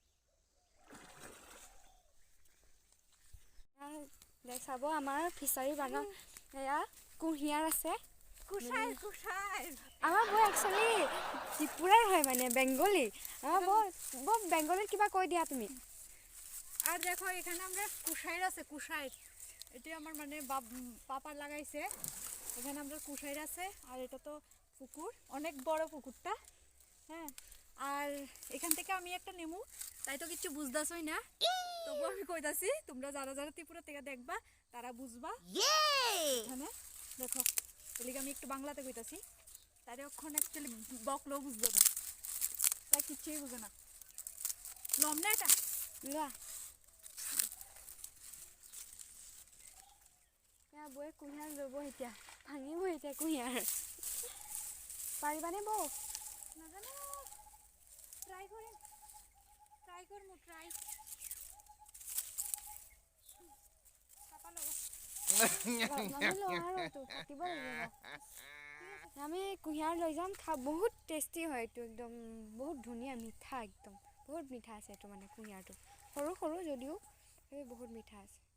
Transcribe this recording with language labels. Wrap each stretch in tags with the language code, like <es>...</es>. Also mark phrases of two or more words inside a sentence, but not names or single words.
<as>চাব আমাৰ ফিছাৰী বাগান এয়া কুঁহিয়াৰ আছে আমাৰ বৰ একচুৱেলি ত্ৰিপুৰাৰ হয় মানে বেংগলী আমাৰ বৰ বেংগলীত কিবা কৈ দিয়া তুমি</as> <bn>আর দেখো এখানে আমরা কুশাইর আছে কুশাইর এটা আমার মানে পাপা লাগাইছে এখানে আমরা কুশাইর আছে আর এটা তো পুকুর অনেক বড় পুকুরটা হ্যাঁ আর এখান থেকে আমি একটা নেমু তাই তো কিছু বুঝতেছই না তবু আমি কইতাছি তোমরা যারা যারা ত্রিপুরা থেকে দেখবা তারা বুঝবা এখানে দেখো এলিগে আমি একটু বাংলাতে কইতাছি তারে ওখানে অ্যাকচুয়ালি বকলেও বুঝবে না তাই কিছুই বুঝে না লম না এটা</bn> <as>লোৱা বৌয়ে কুঁহিয়াৰ ল'ব এতিয়া ভাঙিব এতিয়া কুঁহিয়াৰ পাৰিবানে বৌ</as> <bn>নাজানো ট্রাই করমু ট্রাই পাপা লব</bn> <as>আমি কুঁহিয়াৰ লৈ যাম বহুত টেষ্টি হয় এইটো একদম বহুত ধুনীয়া মিঠা একদম বহুত মিঠা আছে এইটো মানে কুঁহিয়াৰটো সৰু সৰু যদিও বহুত মিঠা আছে</as>